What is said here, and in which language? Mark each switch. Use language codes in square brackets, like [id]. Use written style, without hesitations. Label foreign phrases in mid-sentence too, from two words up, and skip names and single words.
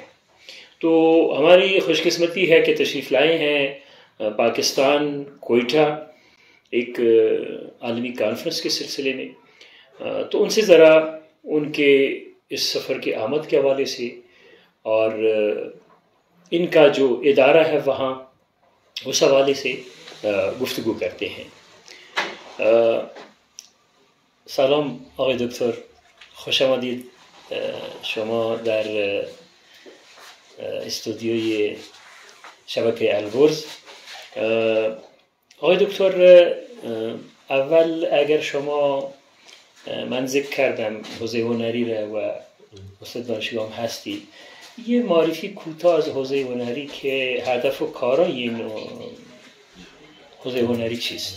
[ur] تو ہماری خوش قسمتی ہے کہ تشریف لائے ہیں پاکستان کوئٹہ ایک عالمی کانفرنس کے سلسلے میں۔ تو ان سے ذرا ان کے اس سفر کے آمد کے حوالے سے اور ان کا جو ادارہ ہے وہاں اس حوالے سے گفتگو کرتے ہیں۔ [fa] سلام آقای دکتر، خوش آمدید شما در استودیوی شبکه البرز. آقای دکتر، اول اگر شما، من ذکر کردم حوزه هنری را و استاد دانشگاه هم هستی، یه معرفی کوتاه از حوزه هنری که هدف و کارای این حوزه هنری چیست؟